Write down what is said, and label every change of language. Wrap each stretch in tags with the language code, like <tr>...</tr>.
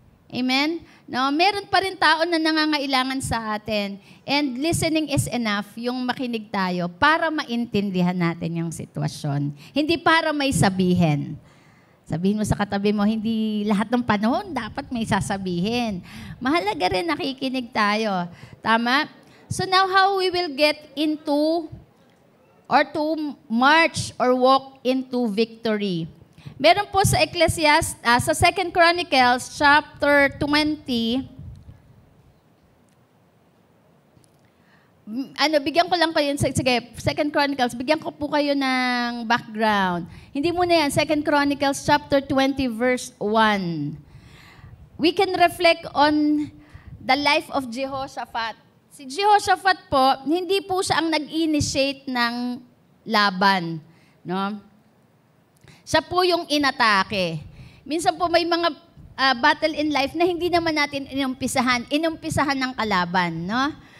<tl>Amen? No, meron pa rin tao na nangangailangan sa atin.</tl> <en>And listening is enough,</en> <tl>yung makinig tayo, para maintindihan natin yung sitwasyon. Hindi para may sabihin. Sabihin mo sa katabi mo, hindi lahat ng panahon dapat may sasabihin. Mahalaga rin nakikinig tayo. Tama?</tl> <en>So now how we will get into or to march or walk into victory?</en> <tl>Meron po sa sa 2 Chronicles chapter 20, bigyan ko lang kayo, sige, 2 Chronicles, bigyan ko po kayo ng background. Hindi muna yan, 2 Chronicles chapter 20 verse 1.</tl> <en>We can reflect on the life of Jehoshaphat.</en> <tl>Si Jehoshaphat po, hindi po siya ang nag-initiate ng laban, no? Siya po yung inatake. Minsan po may mga</tl> <en>battle in life</en> <tl>na hindi naman natin inumpisahan ng kalaban, no?</tl>